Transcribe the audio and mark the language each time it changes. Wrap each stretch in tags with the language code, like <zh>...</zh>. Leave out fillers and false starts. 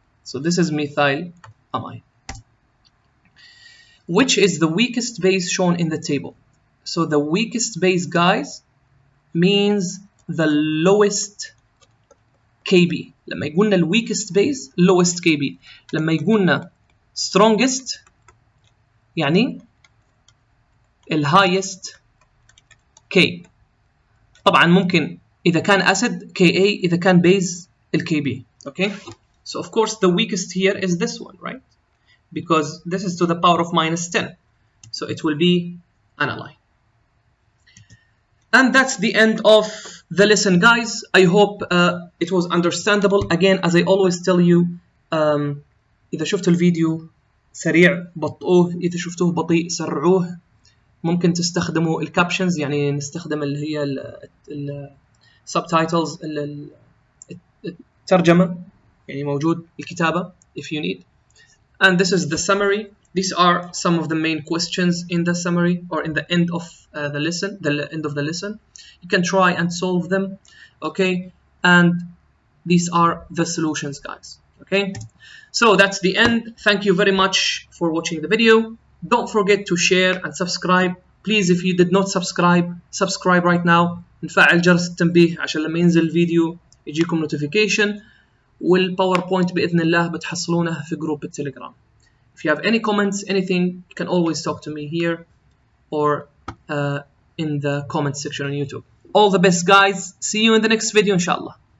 <en>So this is methylamine. Which is the weakest base shown in the table? So the weakest base, guys, means the lowest Kb.</en> <ar>لما يقولنا ال weakest base, lowest Kb. لما يقولنا strongest يعني ال highest K. طبعا ممكن إذا كان acid Ka, إذا كان base ال Kb.</ar> <en>Okay? So of course the weakest here is this one, right? Because this is to the power of minus 10. So it will be aniline. And that's the end of the lesson, guys. I hope it was understandable.</en> <ar>Again, as I always tell you, إذا شفتوا الفيديو سريع بطئوه، إذا شفتوه بطيء سرعوه. ممكن تستخدموا الكابشنز، يعني نستخدم اللي هي السبتايتلز، الترجمة، يعني موجود الكتابة if you need.</ar> <en>And this is the summary. These are some of the main questions in the summary or in the end of the lesson, You can try and solve them, okay? And these are the solutions, guys, okay? So that's the end. Thank you very much for watching the video. Don't forget to share and subscribe. Please, if you did not subscribe right now.</en> <ar>نفعل جرس التنبيه عشان لما ينزل الفيديو يجيكم notification. والباوربوينت بإذن الله بتحصلونه في جروب التليجرام.</ar> <en>If you have any comments, anything, you can always talk to me here or in the comment section on YouTube. All the best, guys. See you in the next video, inshallah.</en>